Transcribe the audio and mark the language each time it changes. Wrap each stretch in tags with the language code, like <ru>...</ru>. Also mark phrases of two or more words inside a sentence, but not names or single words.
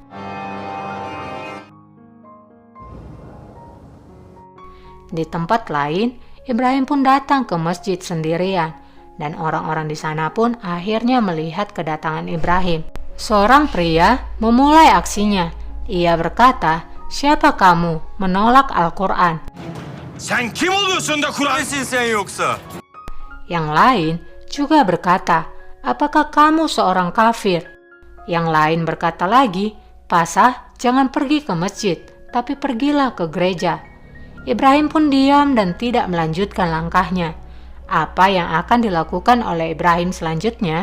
<id>Di tempat lain, Ibrahim pun datang ke masjid sendirian, dan orang-orang di sana pun akhirnya melihat kedatangan Ibrahim. Seorang pria memulai aksinya. Ia berkata, siapa kamu menolak Al-Quran?</id> <tr>Sen kim oluyorsun da Kur'an? Nesin sen yoksa?</tr> <id>Yang lain juga berkata, apakah kamu seorang kafir? Yang lain berkata lagi, Pasha, jangan pergi ke masjid, tapi pergilah ke gereja. Ibrahim pun diam dan tidak melanjutkan langkahnya. Apa yang akan dilakukan oleh Ibrahim selanjutnya?</id>